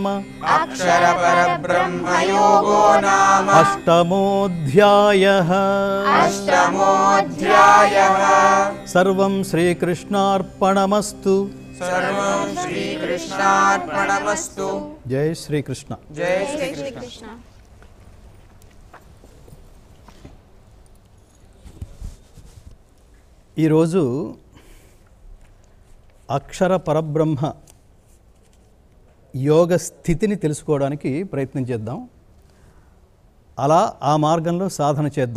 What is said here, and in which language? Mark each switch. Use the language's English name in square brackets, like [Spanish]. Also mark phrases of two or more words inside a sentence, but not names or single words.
[Sanskrit] अक्षरपरब्रह्मयोगो नाम अष्टमोऽध्यायः अष्टमोऽध्यायः सर्वं श्रीकृष्णार्पणमस्तु सर्वं श्रीकृष्णार्पणमस्तु जय श्रीकृष्ण जय श्रीकृष्ण [Telugu] ఈరోజు అక్షర పరబ్రహ్మ యోగ స్థితిని తెలుసుకోవడానికి ప్రయత్నం చేద్దాం. అలా ఆ మార్గంలో సాధన చేద్దాం.